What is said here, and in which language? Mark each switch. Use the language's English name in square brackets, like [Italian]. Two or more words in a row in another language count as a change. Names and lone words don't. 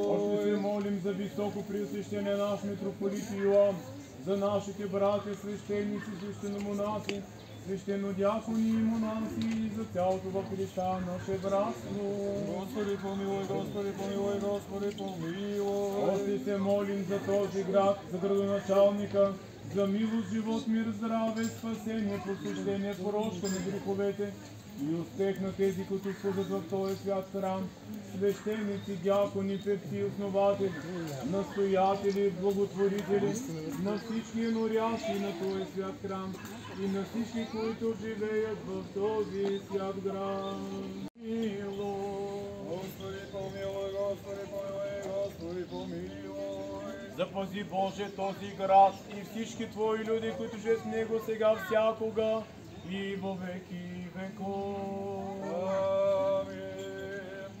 [Bulgarian] Още се молим за високо преосвещение наш митрополит Йоан, за нашите братя, свещеници, свещеномонаси, свещенодиакони и монаси и за цялото във Христа наше братство. Господи помилуй, Господи помилуй, Господи помилуй. Още се молим за този град, за градоначалника, за милост, живот, мир, здраве, спасение, посвещение, прощане греховете и успех на тези, които служат в този свят храм, свещеници, дякони, певци, основатели, настоятели, благотворители, на всички норящи на този свят храм и на всички, които живеят в този свят град. Господи помилуй, Господи помилуй, Господи помилуй. Запази Боже този град и всички Твои люди, които живеят в него сега, всякога и во веки веков. Амин.